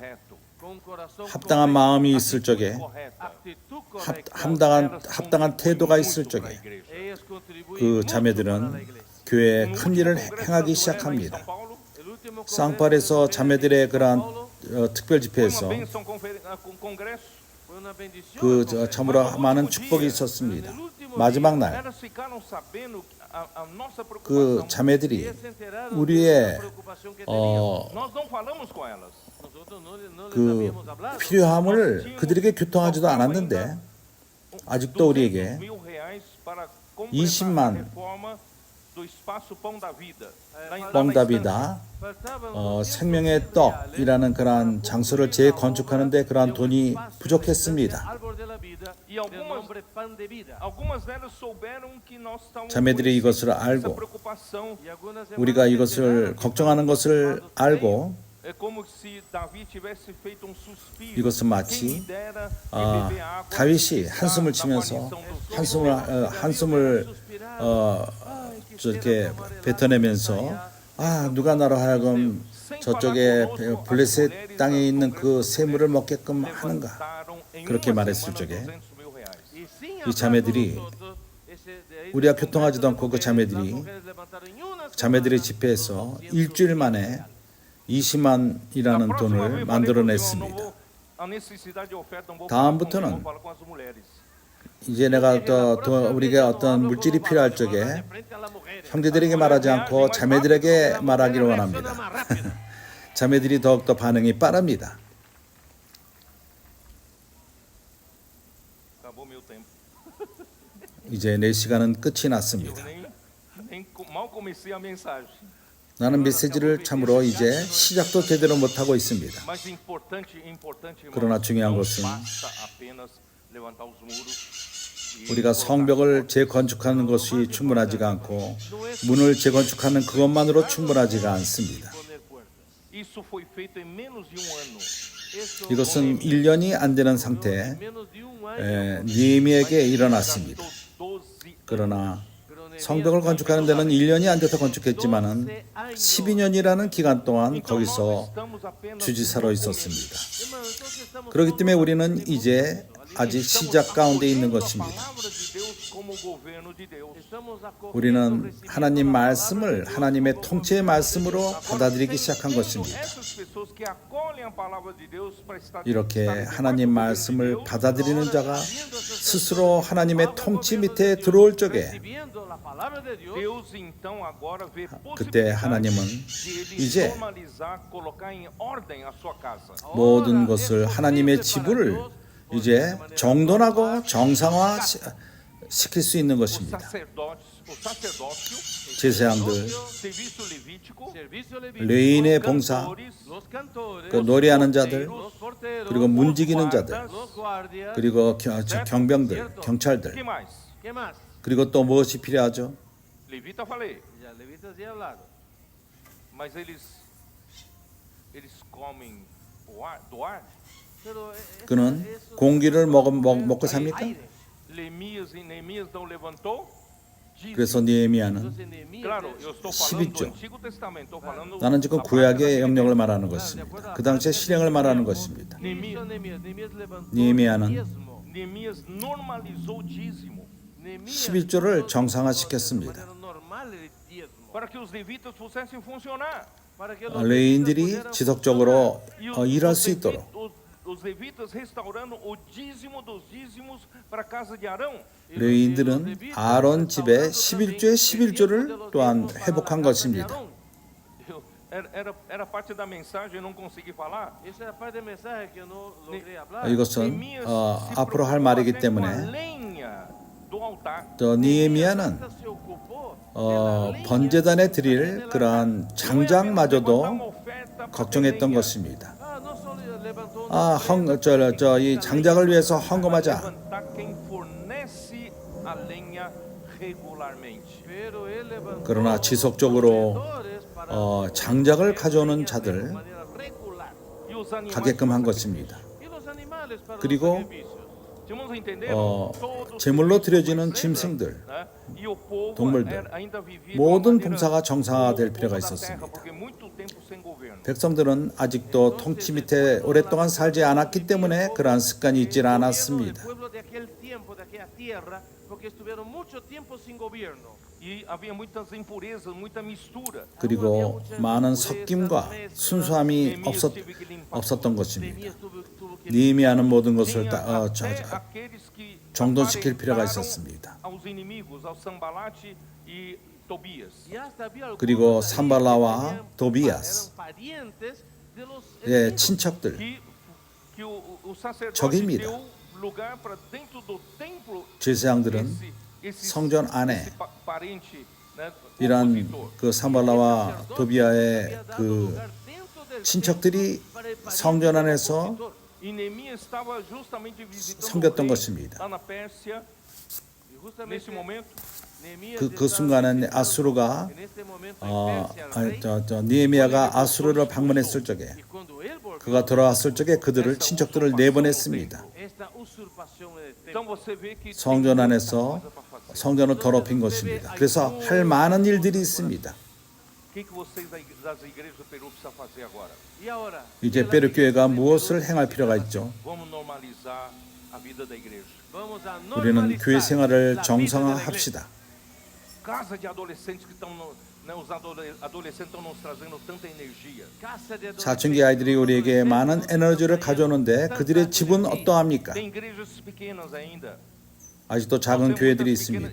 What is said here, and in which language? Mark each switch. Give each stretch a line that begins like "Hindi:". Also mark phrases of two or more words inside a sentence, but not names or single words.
Korean: 합당한 마음이 있을 적에 합당한 태도가 있을 적에 그 자매들은 교회에 큰 일을 행하기 시작합니다. 쌍팔에서 자매들의 그러한 특별 집회에서
Spanish: Una bendición
Korean: 그
Spanish: acontece.
Korean: 참으로 많은 축복이 있었습니다. 마지막 날
Portuguese: Elas ficaram sabendo a nossa
Korean: 그
Portuguese: preocupação.
Korean: 자매들이
Spanish: Ellas se enteraram de
Korean: 우리의
Spanish: la preocupación que teníamos.
Portuguese: Nós não falamos com elas.
Spanish: Nosotros no les
Korean: 그
Spanish: habíamos hablado.
Korean: 필요함을 그들에게 교통하지도 않았는데 아직도 우리에게
Portuguese: 200.000 reais para completar
Korean: 20만
Portuguese: a reforma do espaço Pão da Vida. lá na
Korean: 뻥답이다
Spanish: Faltaban
Korean: 생명의 떡이라는 그러한 장소를 재건축하는데 그러한 돈이 부족했습니다.
Spanish: árbol de la vida,
Portuguese: E
Spanish: del
Portuguese: algumas-
Spanish: nombre pan de vida.
Portuguese: Algumas delas souberam que nós estávamos
Korean: 자매들이
Portuguese: com
Korean: 이것을
Portuguese: essa
Korean: 알고
Portuguese: preocupação.
Spanish: Y algunas
Korean: 우리가
Spanish: hermanas
Korean: 이것을
Spanish: se enteraron
Korean: 걱정하는 것을 알고
Portuguese: É como se Davi tivesse feito um suspiro.
Korean: 이것은
Portuguese: Quem
Korean: 마치
Portuguese: me dera
Korean: 아,
Portuguese: beber água
Korean: 다윗이
Portuguese: da
Korean: 한숨을 치면서
Portuguese: guarnição do
Korean: 한숨을 저렇게 뱉어내면서 누가 나로 하여금 저쪽에 블레셋 땅에 있는 그 샘물을 먹게끔 하는가.
Portuguese: levantaram em
Korean: 그렇게
Portuguese: uma
Korean: 말했을
Portuguese: semana
Korean: 적에
Portuguese: 200.000 reais.
Spanish: Y sin
Korean: 이 자매들이
Spanish: hablar nosotros, ese de ahí
Korean: 우리가
Spanish: de
Korean: 교통하지도 않고 그
Spanish: las
Korean: 자매들이
Spanish: mujeres levantaron en una
Korean: 자매들의
Spanish: semana
Korean: 집회에서
Spanish: 200.000
Korean: 일주일 만에 20만이라는 돈을 만들어냈습니다.
Portuguese: A necessidade de oferta não vou
Korean: 다음부터는
Portuguese: vou falar com as mulheres.
Korean: 이제 내가 또 우리가 어떤 물질이 필요할 적에
Spanish: frente a las mujeres.
Korean: 형제들에게 말하지 않고 자매들에게 말하기를 원합니다.
Spanish: Reacciona más rápido.
Korean: 자매들이 더욱더 반응이 빠릅니다.
Portuguese: Acabou meu tempo.
Korean: 이제 내 시간은 끝이
Portuguese: Eu
Korean: 났습니다.
Portuguese: mal comecei a mensagem.
Korean: 나는 메시지를 참으로 이제 시작도 제대로 못하고 있습니다.
Portuguese: Mas importante, irmãos,
Korean: 그러나 중요한
Portuguese: não
Korean: 것은
Portuguese: basta apenas levantar os muros e
Korean: 우리가
Portuguese: colocar
Korean: 성벽을 재건축하는 것이 충분하지가 않고 문을 재건축하는 그것만으로 충분하지가 않습니다.
Spanish: Poner puertas.
Portuguese: Isso foi feito em menos de ano.
Spanish: Eso
Korean: 이것은 1년이 안 되는 상태에
Spanish: en menos de un año.
Korean: 니에미에게 일어났습니다.
Portuguese: Gastou 12
Korean: 그러나
Spanish: Pero Nehemías
Korean: 성벽을 건축하는 데는 1년이 안 돼서 건축했지만은 12년이라는 기간 동안
Portuguese: Então, nós
Korean: 거기서
Portuguese: estamos apenas
Korean: 주지사로
Portuguese: no
Korean: 있었습니다.
Spanish: Hermano, entonces estamos
Korean: 그렇기
Spanish: todos
Korean: 때문에 우리는 이제 아직
Portuguese: Estamos
Korean: 시작 가운데 있는
Portuguese: acolhendo a
Korean: 것입니다.
Portuguese: palavra de Deus como governo de Deus.
Spanish: estamos acogiendo,
Korean: 우리는
Spanish: recibiendo
Korean: 하나님
Spanish: la palabra
Korean: 말씀을
Spanish: de Dios
Korean: 하나님의
Spanish: como
Korean: 통치의 말씀으로 받아들이기 시작한
Portuguese: Tendo
Korean: 것입니다.
Portuguese: essas pessoas que acolhem a palavra de Deus para estar
Korean: 이렇게
Portuguese: estarem debaixo
Korean: 하나님
Portuguese: do governo de
Korean: 말씀을
Portuguese: Deus,
Korean: 받아들이는 자가
Portuguese: Viendo essas
Korean: 스스로
Portuguese: pessoas,
Korean: 하나님의
Spanish: bajo el
Korean: 통치
Spanish: gobierno
Korean: 밑에
Spanish: de Dios,
Korean: 들어올 적에
Spanish: recibiendo la palabra de Dios,
Portuguese: Deus então agora vê
Korean: 그때
Portuguese: possibilidade
Korean: 하나님은
Portuguese: de ele
Korean: 이제
Portuguese: normalizar, colocar em ordem a sua casa.
Korean: 모든 것을 하나님의 지부를 이제 정돈하고 정상화 시킬 수 있는
Portuguese: O
Korean: 것입니다.
Portuguese: sacerdócio,
Korean: 제사장들,
Portuguese: serviço levítico,
Spanish: servicio levítico,
Korean: 레인의 봉사,
Portuguese: cantores,
Spanish: los cantores,
Korean: 그 노래하는 자들,
Spanish: los porteros,
Korean: 그리고 문지기는 자들,
Spanish: los guardias,
Korean: 그리고 경병들, 경찰들,
Portuguese: que mais?
Spanish: ¿qué más?
Korean: 그리고 또 무엇이 필요하죠?
Portuguese: Levita falei,
Spanish: Ya levitas ya hablado.
Portuguese: mas eles comem do ar?
Spanish: Pero
Korean: 그는 공기를 먹고 삽니까?
Portuguese: Neemias não levantou? Diz,
Korean: 그래서 니에미야는
Spanish: entonces Nehemías, claro,
Portuguese: eu estou falando do
Korean: 11조.
Portuguese: Antigo Testamento, estou falando
Korean: 나는 지금
Portuguese: da parte
Korean: 구약의
Portuguese: daquele
Korean: 영역을
Portuguese: tempo.
Korean: 말하는 것입니다. 그 당시의 실행을 말하는 것입니다.
Spanish: ¿qué hizo Nehemías? Nehemías levantó
Korean: Nehemía는
Spanish: el diezmo.
Portuguese: Neemias normalizou o dízimo
Spanish: Nehemías
Korean: 11조를
Spanish: puso
Korean: 정상화시켰습니다.
Spanish: de manera normal el diezmo,
Portuguese: para que os levitas pudessem funcionar.
Spanish: para que los
Korean: 레인들이
Spanish: levitas pudieran
Korean: 지속적으로
Portuguese: E
Korean: 일할 수 있도록
Portuguese: os levitas restaurando o dízimo dos dízimos para a casa de Arão.
Korean: 레인들은 아론 집에 11조의 11조를 또한 회복한 것입니다.
Portuguese: Era parte da mensagem, eu não consegui falar.
Spanish: Esa era parte del mensaje que yo no logré hablar.
Korean: 이것은
Portuguese: Neemias se
Korean: 앞으로 할
Portuguese: preocupou
Korean: 말이기
Portuguese: até com a
Korean: 때문에
Portuguese: lenha do altar.
Korean: 또 니에미야는
Spanish: Se ocupó de la leña
Korean: 번제단에 드릴 그러한 장작마저도
Portuguese: Levantar uma oferta para
Korean: 걱정했던
Portuguese: lenha.
Korean: 것입니다.
Spanish: no solo levantó
Korean: 이 장작을 위해서 헌금하자.
Portuguese: Levantar quem fornece a lenha regularmente.
Spanish: pero él levantó
Korean: 그러나 지속적으로
Spanish: proveedores para
Korean: 장작을 가져오는 자들
Spanish: de manera regular.
Portuguese: E os animais
Korean: 가게끔 한 것입니다.
Spanish: Y los animales para
Korean: 그리고
Spanish: los sacrificios.
Portuguese: Vamos entender? Todos
Korean: 제물로 드려지는 짐승들,
Portuguese: né? E o povo
Korean: 동물들,
Portuguese: ainda vivia de
Korean: 모든
Portuguese: uma maneira
Korean: 봉사가 정상화될
Portuguese: como o
Korean: 필요가
Portuguese: povo da terra,
Korean: 있었습니다.
Portuguese: porque muito tempo sem governo.
Korean: 백성들은 아직도 통치 밑에 오랫동안 살지 않았기 때문에 그러한 습관이 있질 않았습니다.
Spanish: El pueblo de aquel tiempo, de aquella tierra, porque estuvieron mucho tiempo sin gobierno.
Portuguese: E havia muitas impurezas, muita mistura.
Korean: 그리고 많은 섞임과 순수함이 없었던 것입니다.
Spanish: Neemias tuvo que
Korean: 느헤미야는 모든 것을
Portuguese: Tinha até aqueles que
Korean: 정돈시킬 필요가
Portuguese: aparentaram
Korean: 있었습니다.
Portuguese: aos inimigos, ao Sambalate e Tobias.
Spanish: y hasta había algunos
Korean: 그리고
Spanish: ahí que
Korean: 산발라와
Spanish: eran
Korean: 도비아스,
Spanish: parientes de los
Korean: 예,
Spanish: enemigos.
Korean: 친척들,
Portuguese: Que o sacerdote
Korean: 적입니다.
Portuguese: deu lugar para dentro do templo
Korean: 제사장들은 성전 안에
Portuguese: esse parente, né,
Korean: 이러한
Portuguese: opositor.
Korean: 그 산발라와 도비아의 그 친척들이 성전 안에서
Portuguese: E Neemias estava justamente visitando
Korean: 섬겼던
Portuguese: o rei
Korean: 것입니다.
Portuguese: lá na Pérsia.
Spanish: Y justamente
Portuguese: Nesse momento,
Spanish: Neemías
Korean: 그
Spanish: estaba
Korean: 순간에
Spanish: visitando
Korean: 아수르가
Spanish: en este momento en Persia al rey.
Korean: 느헤미야가 아수르를 방문했을 적에
Spanish: Y cuando él volvió,
Korean: 그가 돌아왔을 적에 그들을 친척들을 내보냈습니다.
Spanish: esta usurpación en el
Portuguese: então
Spanish: templo.
Portuguese: você vê que tem
Korean: 성전
Portuguese: muita
Korean: 안에서
Portuguese: coisa para fazer.
Korean: 성전을 더럽힌 것입니다. 그래서 할 많은 일들이 있습니다.
Portuguese: O que vocês das igrejas do Peru precisam fazer agora?
Spanish: Y ahora,
Korean: 이제 베르 교회가 무엇을 행할 필요가 있죠?
Portuguese: Vamos normalizar a vida da igreja.
Spanish: vamos a
Korean: 우리는
Spanish: normalizar
Korean: 교회 생활을
Spanish: la vida de la
Korean: 정상화합시다.
Portuguese: Casa de adolescentes que estão, né, os adolescentes estão nos trazendo tanta energia.
Spanish: iglesia. Casa de
Korean: 사춘기 아이들이 우리에게 많은 에너지를 가져오는데 그들의 집은 어떠합니까?
Portuguese: Tem igrejas pequenas ainda.
Korean: 아직도
Portuguese: Nós
Korean: 작은
Portuguese: temos
Korean: 교회들이
Portuguese: muitas pequenas,